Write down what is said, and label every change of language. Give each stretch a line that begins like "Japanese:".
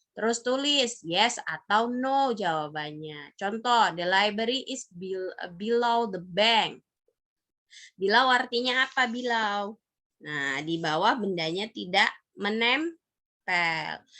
Indonesian: Terus tulis yes atau no jawabannya. Contoh,
English: the library is below the bank.
Indonesian: Bilau artinya apa bilau? Nah, di bawah bendanya tidak menempel.